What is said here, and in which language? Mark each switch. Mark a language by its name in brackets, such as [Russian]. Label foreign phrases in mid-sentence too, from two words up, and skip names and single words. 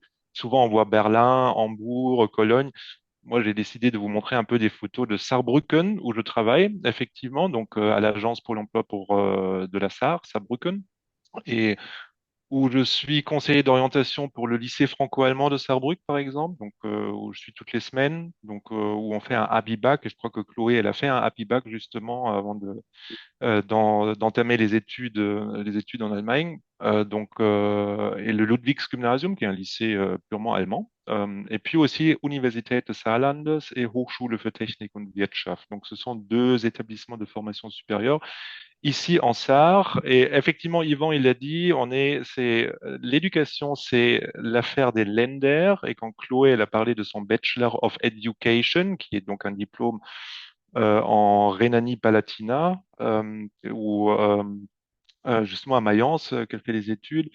[French] Souvent, on voit Berlin, Hambourg, Cologne. Moi, j'ai décidé de vous montrer un peu des photos de Saarbrücken, où je travaille, effectivement, donc à l'Agence Pôle emploi de la Sarre, Saarbrücken, et où je suis conseiller d'orientation pour le lycée franco-allemand de Saarbrück, par exemple, donc où je suis toutes les semaines, donc où on fait un happy back, et je crois que Chloé, elle a fait un happy back justement avant d'entamer les études en Allemagne. Et le Ludwigsgymnasium, qui est un lycée purement allemand. Et puis aussi Universität des Saarlandes et Hochschule für Technik und Wirtschaft. Donc, ce sont deux établissements de formation supérieure ici en Sarre. Et effectivement, Yvan, il l'a dit, l'éducation, c'est l'affaire des Länder. Et quand Chloé, elle a parlé de son [English] Bachelor of Education, [French] qui est donc un diplôme en Rhénanie-Palatinat, justement à Mayence, qu'elle fait les études.